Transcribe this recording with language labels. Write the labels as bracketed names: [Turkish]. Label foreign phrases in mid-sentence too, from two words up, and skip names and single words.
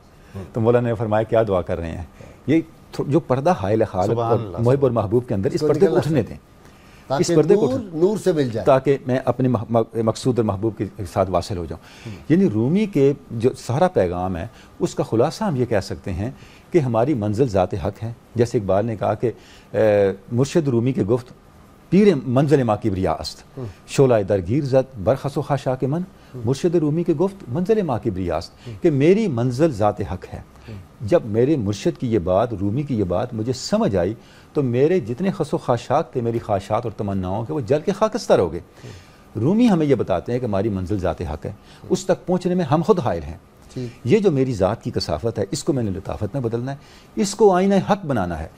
[Urdu] تو مولانا نے فرمایا کیا دعا کر رہے ہیں؟ یہ جو پردہ حائل خالق اور محب اور محبوب کے اندر، اس پردے کو اٹھنے دیں، اس پردے کو نور سے مل جائے تاکہ میں اپنے مقصود اور محبوب کے ساتھ واصل ہو جاؤں. یعنی رومی کے جو سارا پیغام ہے، اس کا خلاصہ ہم یہ کہہ سکتے ہیں کہ ہماری منزل ذات حق ہے. جیسے اقبال نے کہا کہ مرشد رومی کے [Persian] گفت پیر منزل ما کبریا است، شعلہ درگیر زد برخس و خاشاک من، [Urdu] مرشد رومی کے [Persian] گفت منزل ما کبریا است [Urdu] کہ میری منزل ذات حق ہے۔ جب میرے مرشد کی یہ بات، رومی کی یہ بات مجھے سمجھ آئی تو میرے جتنے خس و خاشاک تھے، میری خواہشات اور تمناؤں کے، وہ جل کے خاکستر ہو گئے۔ رومی ہمیں یہ بتاتے ہیں کہ ہماری منزل ذات حق ہے، اس تک پہنچنے میں ہم خود حائل ہیں۔ یہ جو میری ذات کی کثافت ہے، اس کو میں نے لطافت میں بدلنا ہے، اس کو آئینہ حق بنانا ہے۔